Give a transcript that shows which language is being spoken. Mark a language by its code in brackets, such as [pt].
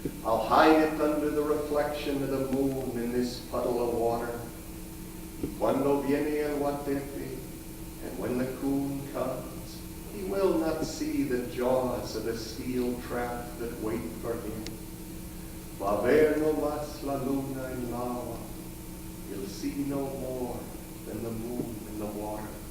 [en] I'll hide it under the reflection of the moon in this puddle of water. [es] Cuando viene el guatepe, [en] and when the coon comes, he will not see the jaws of the steel trap that wait for him. [es] Va ver no más la luna en el agua. [en] He'll see no more than the moon in the water.